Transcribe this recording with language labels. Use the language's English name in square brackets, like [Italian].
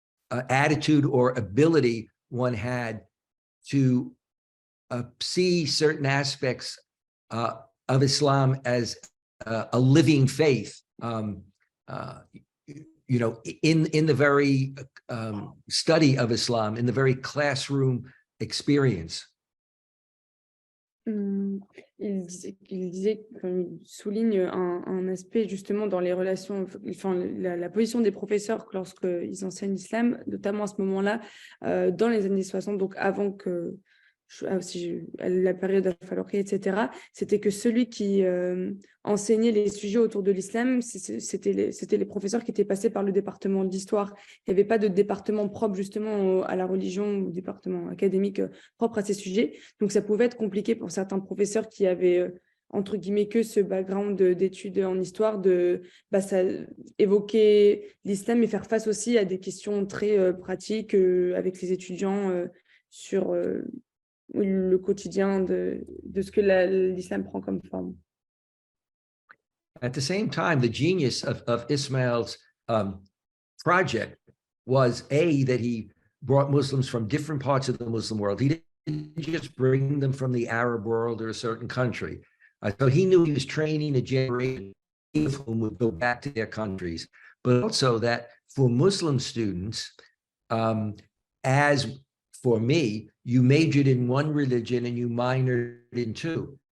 [English] attitude or ability one had to see certain aspects of Islam as a living faith, in the very study of Islam, in the very classroom experience. [French] Il souligne un aspect justement dans les relations, enfin la position des professeurs lorsqu'ils enseignent l'islam, notamment à ce moment-là, dans les années 60, donc avant que la période Al-Faruqi, etc., c'était que celui qui enseignait les sujets autour de l'islam, c'était les professeurs qui étaient passés par le département d'histoire. Il n'y avait pas de département propre justement à la religion ou département académique propre à ces sujets. Donc ça pouvait être compliqué pour certains professeurs qui avaient entre guillemets que ce background d'études en histoire, ça évoquer l'islam et faire face aussi à des questions très pratiques avec les étudiants sur le quotidien de ce que l'islam prend comme forme. [English] At the same time, the genius of Ismail's project was that he brought Muslims from different parts of the Muslim world. He didn't just bring them from the Arab world or a certain country. So he knew he was training a generation of whom would go back to their countries, but also that for Muslim students, as for me, you majored in one religion and you minored in two.